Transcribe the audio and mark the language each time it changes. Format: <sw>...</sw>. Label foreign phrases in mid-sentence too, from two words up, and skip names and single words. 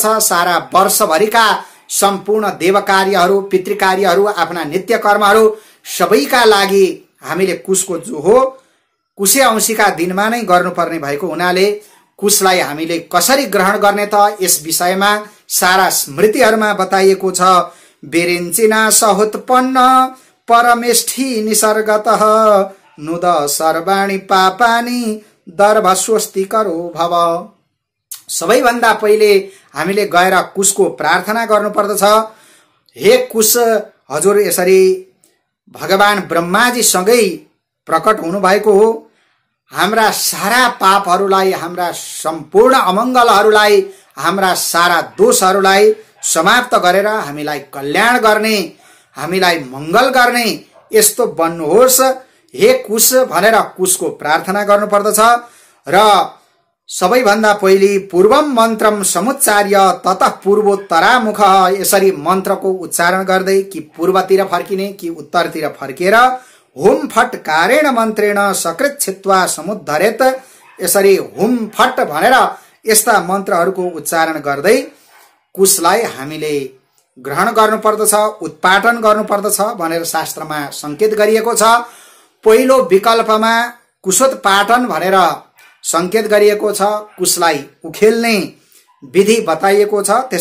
<ne>सारा वर्षभरिका सम्पूर्ण देव कार्यहरू, पितृ कार्यहरू, आफ्ना नित्य कर्महरू सबैका लागि हामीले कुशको जोहो कुशे औँसीका दिनमा नै गर्नुपर्ने भएको हुनाले कुशलाई हामीले कसरी ग्रहण गर्ने त यस विषयमा सारा स्मृतिहरूमा बताइएको छ।</ne> <sa>बिरिञ्चिना सहुत्पन्न परमेष्ठी निसर्गतः नुद सर्वाणि पापानि दर्भ स्वस्ति करो भव।</sa> <ne>सबैभन्दा पहिले हामीले गएर कुशको प्रार्थना गर्नुपर्दछ। हे कुश, हजुर यसरी भगवान ब्रह्माजी सँगै प्रकट हुनुभएको हो। हाम्रा सारा पापहरूलाई, हाम्रा सम्पूर्ण अमङ्गलहरूलाई, हाम्रा सारा दोषहरूलाई समाप्त गरेर हामीलाई कल्याण गर्ने, हामीलाई मङ्गल गर्ने यस्तो बन्नुहोस् हे कुश भनेर कुशको प्रार्थना गर्नुपर्दछ र सबैभन्दा पहिले</ne> <sa>पूर्वम मन्त्रम समुच्चार्य ततः पूर्वोत्तरामुख,</sa> <ne>यसरी मन्त्रको उच्चारण गर्दै कि पूर्वतिर फर्किने कि उत्तरतिर फर्केर</ne> <sa>हुम फट कारेण मन्त्रेण सकृत छित्वा समुद्धरेत,</sa> <ne>यसरी</ne> <sa>हुम फट</sa> <ne>भनेर यस्ता मन्त्रहरूको उच्चारण गर्दै कुशलाई हामीले ग्रहण गर्नुपर्दछ, उत्पाटन गर्नुपर्दछ भनेर शास्त्रमा संकेत गरिएको छ। पहिलो विकल्पमा कुशोत्पाटन भनेर संकेत गरिएको छ, कुशलाई उखेल्ने विधि बताइएको छ।</ne>